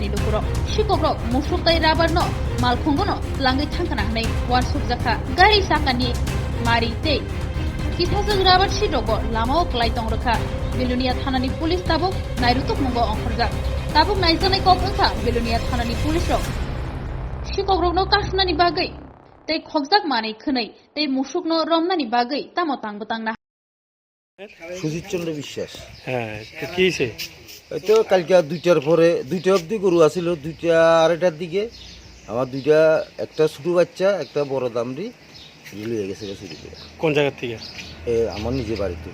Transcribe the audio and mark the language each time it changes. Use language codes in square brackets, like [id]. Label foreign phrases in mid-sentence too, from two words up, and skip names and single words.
[trp] lukuro sikokrok musuktai rabarno malkhungono langai thangkana hanai wan sukjaka gari sakani mari tei kisajak rabar sirogo lamao klai tongrokha belunia thanani pulis tabuk nairutok mungo ongkhorjak tabuk naijanai kok ongkha belunia thanani pulis rok sikokrokno kasnani bagui tei khokjak manei khwnei tei musukno romnani bagui tamo tangbutangna [bn] সুজিত চন্দ্র বিশ্বাস। হ্যাঁ তো কি হয়েছে? ওই তো কালকে 2টার পরে 2টা অবধি গরু আসিল, 2টা 2:30টার দিকে আমার 2টা, একটা ছোটো বাচ্চা একটা বড় দামড়ি লিয়ে গেছে চুরি করে। কোন জায়গা থেকে? আমার নিজে বাড়িতে।